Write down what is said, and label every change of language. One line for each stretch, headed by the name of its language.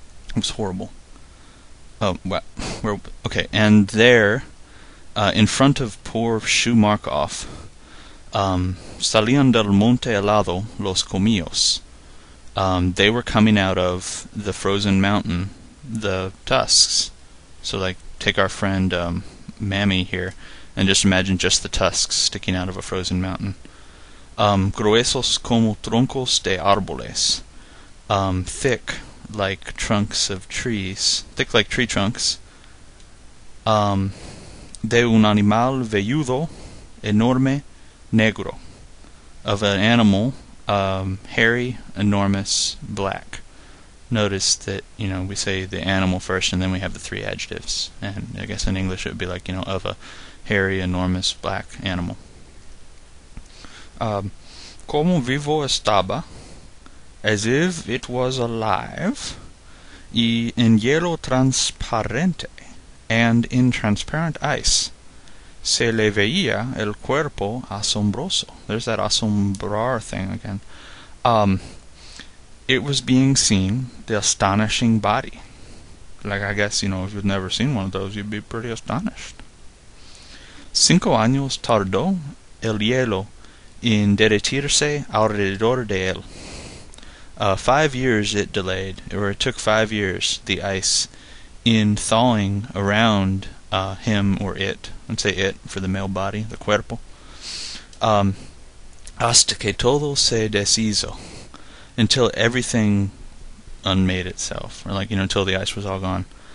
English: It was horrible. Oh, well, okay, and there, in front of poor Shumarkov,
Spanish: salían del monte helado los comillos.
English: They were coming out of the frozen mountain, the tusks. So, like, take our friend Mammy here, and just imagine just the tusks sticking out of a frozen mountain.
Spanish: Gruesos como troncos de árboles.
English: Thick like trunks of trees, thick like tree trunks.
Spanish: De un animal velludo, enorme, negro.
English: Of an animal, hairy, enormous, black. Notice that, we say the animal first and then we have the three adjectives. And I guess in English it would be like, of a hairy, enormous, black animal.
Spanish: Como vivo estaba,
English: as if it was alive,
Spanish: y en hielo transparente,
English: and in transparent ice,
Spanish: se le veía el cuerpo asombroso.
English: There's that asombrar thing again. It was being seen, the astonishing body. Like, I guess, if you've never seen one of those, you'd be pretty astonished.
Spanish: 5 años tardó el hielo en derretirse alrededor de él.
English: 5 years it delayed, or it took 5 years, the ice, in thawing around him or it. Let's say it for the male body, the cuerpo.
Spanish: Hasta que todo se deshizo,
English: until everything unmade itself, or like, until the ice was all gone.